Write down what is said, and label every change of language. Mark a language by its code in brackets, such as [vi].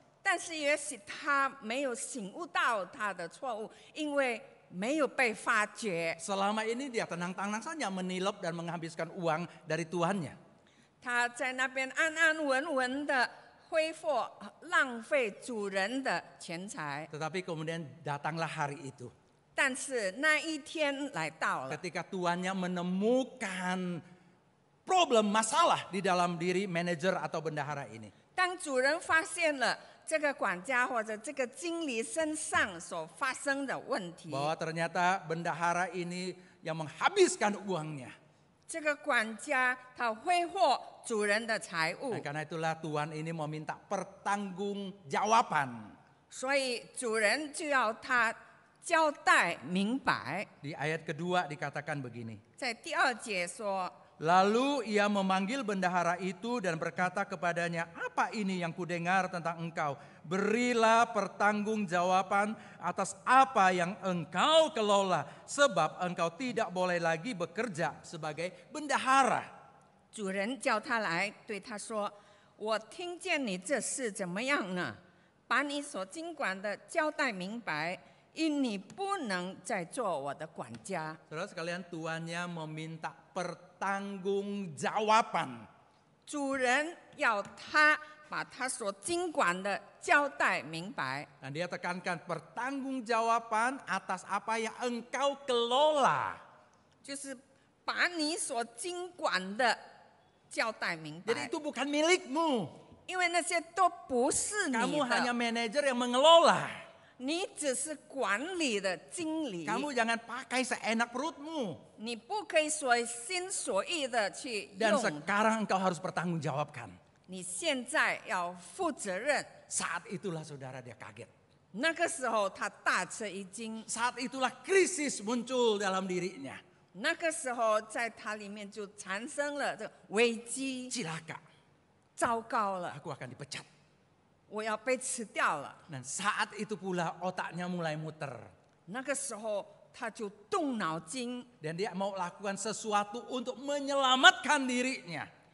[zh] 但是也许他没有醒悟到他的错误，因为没有被发觉。 [id] Selama ini dia tenang-tenang saja menilep dan menghabiskan uang dari tuannya. [zh] 他在那边安安稳稳的挥霍、浪费主人的钱财。 [id] Tetapi kemudian datanglah hari itu. [zh] 但是那一天来到了， [id] Ketika tuannya menemukan problem, masalah di dalam diri manajer atau bendahara ini. [zh] 当主人发现了这个管家或者这个经理身上所发生的问题， [id] Bahwa ternyata bendahara ini yang menghabiskan uangnya. [zh] 这个管家他挥霍主人的财物 [id] Nah,，karena itulah tuan ini meminta pertanggungjawaban. [zh] 所以主人就要他交代明白。 [id] Di ayat kedua dikatakan begini. [zh] 在第2节说， [id] Lalu ia memanggil bendahara itu dan berkata kepadanya, apa ini yang kudengar tentang engkau? Berilah pertanggungjawaban atas apa yang engkau kelola, sebab engkau tidak boleh lagi bekerja sebagai bendahara. [zh] 主人叫他来，对他说：“我听见你这事怎么样呢？把你所经管的交代明白，因你不能再做我的管家。” [id] Saudara sekalian, tuannya meminta pertanggungjawaban. [zh] 主人要他把他所经管的交代明白。 [id] Dan dia tekankan pertanggungjawaban atas apa yang engkau kelola. [zh] 就是把你所经管的交代明 [id] Jadi [zh] 白， [id] itu bukan milikmu. [zh] 因为那些都不是你 [id] Kamu hanya [zh] 的， [id] manajer yang mengelola. [zh] 你只是管理的经理， [id] Kamu jangan pakai seenak perutmu. [zh] 你不可以所心所欲的去 [id] Dan [zh] 用， [id] sekarang engkau harus pertanggungjawabkan. [zh] 你现在要负责任。 [id] Saat itulah saudara dia kaget. [zh] 那个时候他大吃一惊， [id] Saat itulah krisis muncul dalam dirinya. [zh] 那个时候在他里面就产生了这个危机， [id] Cilaka, [zh] 糟糕了， [id] aku akan dipecat. [zh] 我要被辞掉了。 [id] Dan saat itu pula otaknya mulai muter. [zh] 那个时候他就动脑筋， [id] Dan dia mau lakukan sesuatu untuk menyelamatkan dirinya.